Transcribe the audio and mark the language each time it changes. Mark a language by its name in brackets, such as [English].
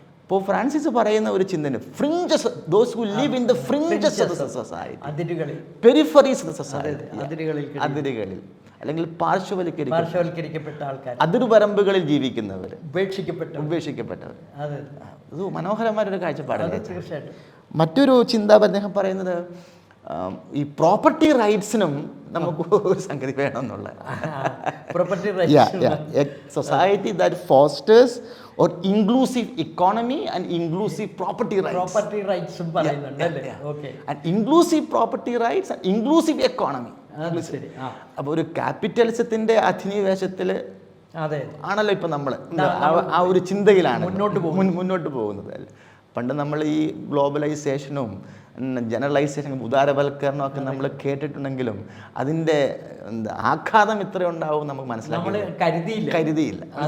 [Malayalam] ഇപ്പോൾ ഫ്രാൻസിസ് പറയുന്ന ഒരു ചിന്തന, fringes, [English] those who live in the fringes of the society, [Malayalam] peripheries of the society, അതിരുകളിൽ അല്ലെങ്കിൽ പാർശ്വവൽക്കരിക്കപ്പെട്ട ആൾക്കാർ, അതിർവരമ്പുകളിൽ ജീവിക്കുന്നവർ, ഉപേക്ഷിക്കപ്പെട്ടവർ. ഇത് മനോഹരമായൊരു കാഴ്ചപ്പാടല്ലേ. മറ്റൊരു ചിന്ത അദ്ദേഹം പറയുന്നത് ഈ പ്രോപ്പർട്ടി റൈറ്റ്സിനും നമുക്ക് ഒരു സംഗതി വേണമെന്നുള്ള [English] Property society that fosters or inclusive economy and inclusive property rights. [Malayalam] Property റൈറ്റ്സും പറയുന്നുണ്ട് അല്ലേ? Okay. [English] And inclusive property rights and inclusive economy. [Malayalam] അത് ശരി. അപ്പോൾ ഒരു ക്യാപിറ്റലിസത്തിൻ്റെ അധിനിവേശത്തിൽ അതെ ആണല്ലോ ഇപ്പം നമ്മൾ ആ ഒരു ചിന്തയിലാണ് മുന്നോട്ട് പോകുന്നത്. പണ്ട് നമ്മൾ ഈ ഗ്ലോബലൈസേഷനും ജനറലൈസേഷനും ഉദാരവൽക്കരണമൊക്കെ നമ്മൾ കേട്ടിട്ടുണ്ടെങ്കിലും അതിൻ്റെ ആഘാതം ഇത്ര ഉണ്ടാവും നമുക്ക് മനസ്സിലാക്കി കരുതിയില്ല.